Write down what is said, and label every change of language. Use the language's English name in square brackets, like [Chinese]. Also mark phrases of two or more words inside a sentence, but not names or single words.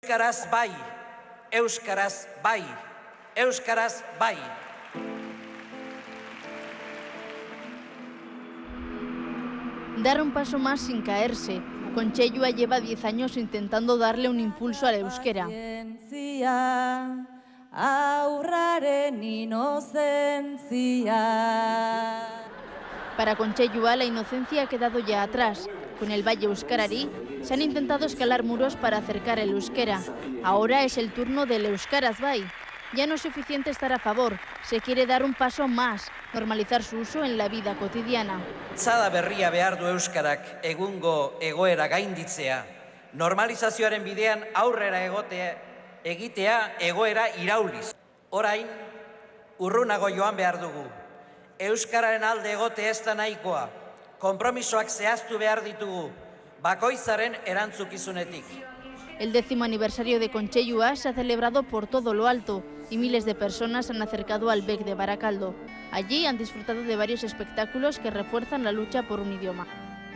[Basque] Euskaraz bai, euskaraz bai, euskaraz bai. [Spanish] Dar un paso más sin caerse. Kontseiluak lleva 10 años intentando darle un impulso al euskera. [Basque] Aurraren inozentzia. [Spanish] Para Kontseiluak la inocencia ha quedado ya atrás. Con el Bai Euskarari se han intentado escalar muros para acercar el euskera. Ahora es el turno del euskaraz bai. Ya no es suficiente estar a favor, se quiere dar un paso más, normalizar su uso en la vida cotidiana. [Basque] Zada berria behar du euskarak egungo egoera gainditzea. Normalizazioaren bidean aurrera egitea egoera irauliz. Orain, urrunago joan behar dugu. Euskararen alde egote ez da nahikoa. Konpromisoak zehaztu behar ditugu, bakoitzaren erantzukizunetik. [Spanish] El 10º aniversario de Kontseiluak se ha celebrado por todo lo alto y miles de personas han acercado al Bec de Barakaldo. Allí han disfrutado de varios espectáculos que refuerzan la lucha por un idioma.